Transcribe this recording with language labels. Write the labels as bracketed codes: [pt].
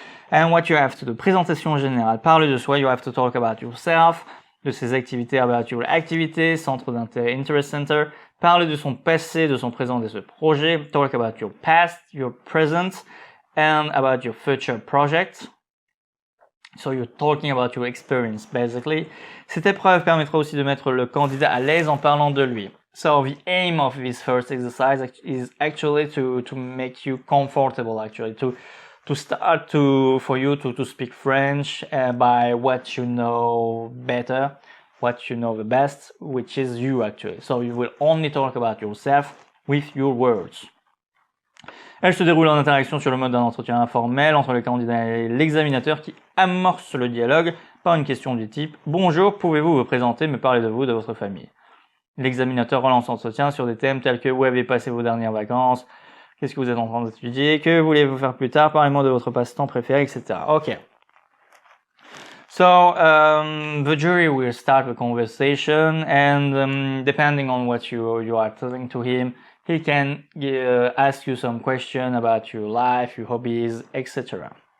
[en] And what you have to do, [fr] présentation générale, parler de soi, [en] you have to talk about yourself, [fr] de ses activités, [en] about your activité, [fr] centre d'intérêt, [en] interest center, [fr] parler de son passé, de son présent, de ce projet, [en] talk about your past, your present, and about your future project. So you're talking about your experience, basically. [fr] Cette épreuve permettra aussi de mettre le candidat à l'aise en parlant de lui. [en] So the aim of this first exercise is actually to make you comfortable, actually, to start for you to speak French by what you know better, what you know the best, which is you actually. So you will only talk about yourself with your words. [fr] Elle se déroule en interaction sur le mode d'un entretien informel entre le candidat et l'examinateur qui amorce le dialogue par une question du type « Bonjour, pouvez-vous vous présenter, me parler de vous, de votre famille ?» L'examinateur relance l'entretien sur des thèmes tels que « Où avez passé vos dernières vacances ?» Qu'est-ce que vous êtes en train d'étudier? Que voulez-vous faire plus tard? Parlez-moi de votre passe-temps préféré, etc. [en] Okay. So, the jury will start the conversation and depending on what you are telling to him, he can ask you some question about your life, your hobbies, etc.